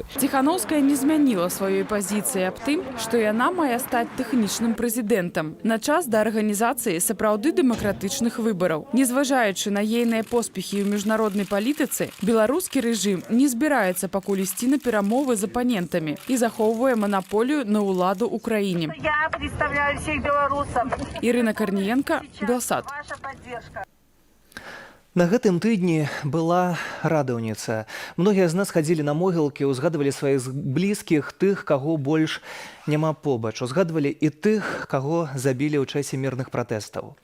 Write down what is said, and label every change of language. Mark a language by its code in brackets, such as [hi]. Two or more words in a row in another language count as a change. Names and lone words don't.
[be] Ціхановская не змяніла сваёй пазіцыі аб тым, што яна мае стаць тэхнічным прэзідэнтам на час да арганізацыі сапраўды дэмакратычных выбараў. Незважаючы на ейныя поспехі ў міжнароднай палітыцы, беларускі рэжым не збіраецца пакуль ісці на перамовы з апанентамі і захоўвае манаполію на ўладу ў краіне. [ru] Я представляю всех белорусов. [be] Ірына Карніенка, Белсат. На гэтым тыдні была радаўніца. Многія з нас хадзілі на могілкі, узгадвалі сваіх блізкіх, тых, каго больш няма побач. Узгадвалі і тых, каго забілі ў часе мірных пратэстаў.